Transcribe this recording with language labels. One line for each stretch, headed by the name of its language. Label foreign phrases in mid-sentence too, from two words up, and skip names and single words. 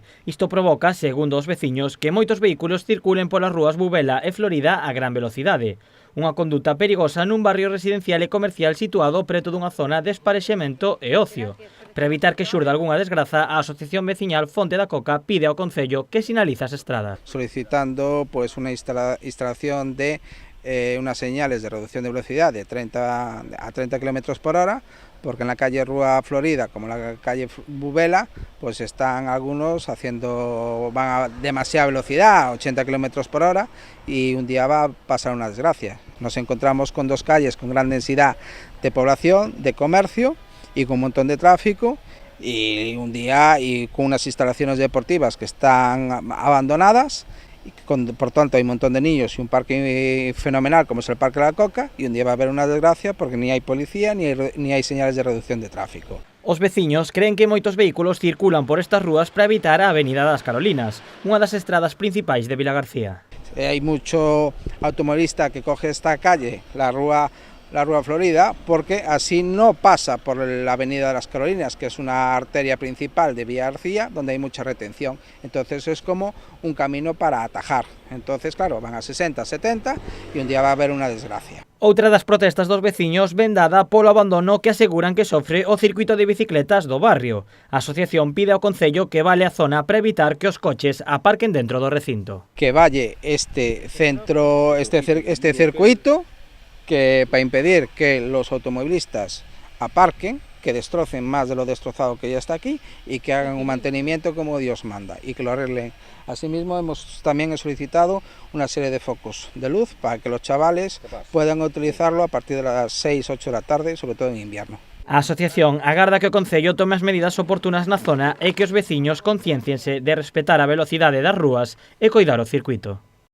Galician: Isto provoca, segundo os veciños, que moitos vehículos circulen polas rúas Bubela e Florida a gran velocidade. Unha conduta perigosa nun barrio residencial e comercial situado preto dunha zona de esparexemento e ocio. Para evitar que xurda algunha desgraza, a Asociación Veciñal Fonte da Coca pide ao Concello que sinalice as estradas.
Spanish: Solicitando unha instalación de unas señales de reducción de velocidad de 30 a 30 km por hora, porque en la calle Rúa Florida, como en la calle Bubela, pues están algunos van a demasiada velocidad, 80 km por hora, y un día va a pasar una desgracia. Nos encontramos con dos calles con gran densidad de población, de comercio y con un montón de tráfico, y un día y con unas instalaciones deportivas que están abandonadas. Por tanto hay un montón de niños y un parque fenomenal como es el Parque de la Coca, y un día va a haber una desgracia porque ni hay policía ni hai señales de reducción de tráfico.
Galician: Os veciños creen que moitos vehículos circulan por estas rúas para evitar a Avenida das Carolinas, unha das estradas principais de Vilagarcía.
Spanish: Hay mucho automovilista que coge esta calle, la Rúa Florida, porque así no pasa por la Avenida de las Carolinas, que es una arteria principal de Villa García, donde hay mucha retención. Entonces es como un camino para atajar. Entonces, claro, van a 60, 70 y un día va a haber una desgracia.
Galician: Outra das protestas dos veciños ven dada polo abandono que aseguran que sofre o circuito de bicicletas do barrio. A asociación pide ao Concello que vale a zona para evitar que os coches aparquen dentro do recinto.
Spanish: Que valle este circuito, que para impedir que los automovilistas aparquen, que destrocen más de lo destrozado que ya está aquí y que hagan un mantenimiento como Dios manda y que lo arreglen. Asimismo, también solicitado una serie de focos de luz para que los chavales puedan utilizarlo a partir de las 6, 8 de la tarde, sobre todo en invierno.
Galician: A asociación agarda que o Concello tome as medidas oportunas na zona e que os veciños concienciense de respetar a velocidade das rúas e coidar o circuito.